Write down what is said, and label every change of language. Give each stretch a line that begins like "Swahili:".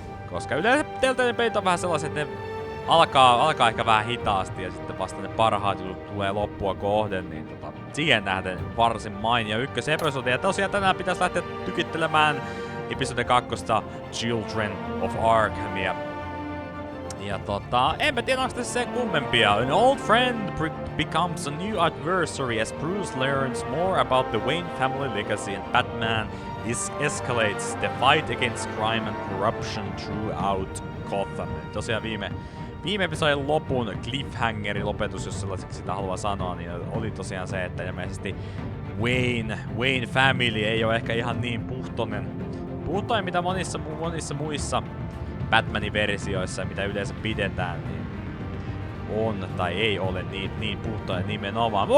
Finnish: Koska yleensä Telltalein pelit on vähän sellaiset, että ne alkaa ehkä vähän hitaasti ja sitten vasta ne parhaat jutut tulee loppua kohden, niin siihen nähden varsin mainio ykkösepisodi. Ja tosiaan tänään pitäisi lähteä tykittelemään episode 2 Children of Arkhamia. Ja enpä tiedä onko tässä sen kummempia.
English: An old friend becomes a new adversary as Bruce learns more about the Wayne family legacy and Batman escalates the fight against crime and corruption throughout Gotham.
Finnish: Tosiaan viime episodin lopun cliffhangerin lopetus, jos sellaiseksi sitä haluaa sanoa, niin oli tosiaan se, että ilmeisesti Wayne family ei ole ehkä ihan niin puhtoinen mitä monissa muissa Batmanin versioissa, mitä yleensä pidetään, niin on tai ei ole niin puhtoinen nimenomaan.